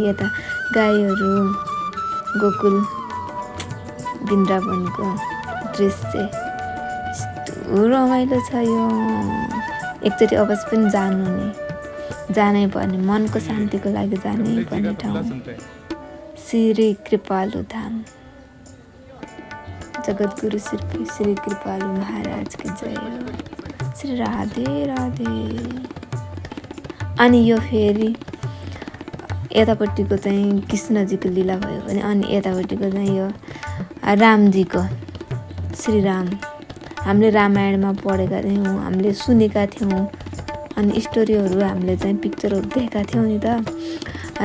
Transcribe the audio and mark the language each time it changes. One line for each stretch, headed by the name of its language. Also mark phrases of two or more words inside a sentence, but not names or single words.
Nepali: यता गाईहरू गोकुल वृन्दावनको दृश्य यस्तो रमाइलो छ। यो एकचोटि अवश्य पनि जानै पर्ने, मनको शान्तिको लागि जानै पर्ने ठाउँ श्री कृपालु धाम।
Hindi: जगद्गुरु श्री कृपालु महाराज की जय हो। श्री राधे राधे।
Nepali: अनि यो फेरि यतापट्टिको चाहिँ कृष्णजीको लीला भयो भने अनि यतापट्टिको चाहिँ यो रामजीको श्री राम। हामीले रामायणमा पढेका थियौँ, हामीले सुनेका थियौँ अनि स्टोरीहरू हामीले चाहिँ पिक्चरहरू देखेका थियौँ नि त।